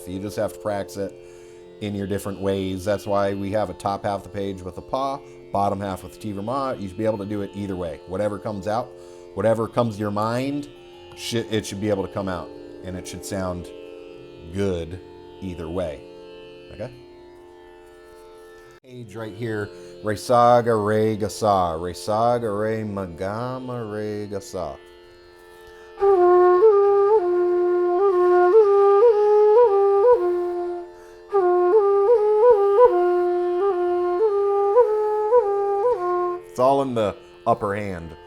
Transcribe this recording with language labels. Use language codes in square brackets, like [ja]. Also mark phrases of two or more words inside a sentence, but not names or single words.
[en] You just have to practice it in your different ways. That's why we have a top half of the page with a paw, bottom half with Tivrama. You should be able to do it either way. Whatever comes out, whatever comes to your mind, it should be able to come out, and it should sound good either way, okay? Page right here, re, sa, ga, re, ga, sa, re, sa, ga, re, ma, ga, ma, re, ga, sa. It's all in the upper hand.